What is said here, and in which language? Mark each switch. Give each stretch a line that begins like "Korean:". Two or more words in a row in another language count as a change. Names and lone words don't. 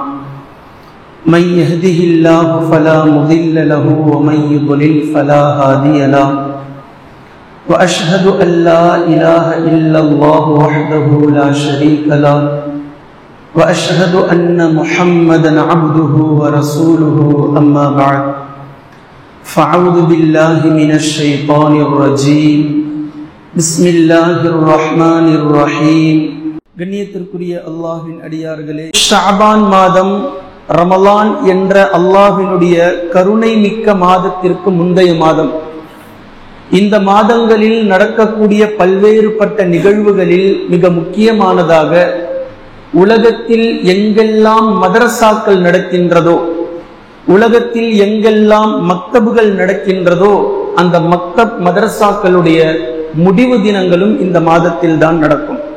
Arabic: من يهده الله فلا مضل له ومن يضلل فلا هادي له وأشهد أن لا إله إلا الله وحده لا شريك له وأشهد أن محمدًا عبده ورسوله أما بعد فأعوذ بالله من الشيطان الرجيم بسم الله الرحمن الرحيم
Tamil: கண்ணியத்திற்குரிய அல்லாஹ்வின் அடியார்களே, ஷஅபான் மாதம் ரமலான் என்ற அல்லாஹ்வினுடைய கருணை மிக்க மாதத்திற்கு முந்தைய மாதம். இந்த மாதங்களில் நடக்கக்கூடிய பல்வேறுபட்ட நிகழ்வுகளில் மிக முக்கியமானதாக உலகத்தில் எங்கெல்லாம் மதரசாக்கள் நடக்கின்றதோ, உலகத்தில் எங்கெல்லாம் மக்தபுகள் நடக்கின்றதோ, அந்த மதரசாக்களுடைய முடிவு தினங்களும் இந்த மாதத்தில் தான் நடக்கும்.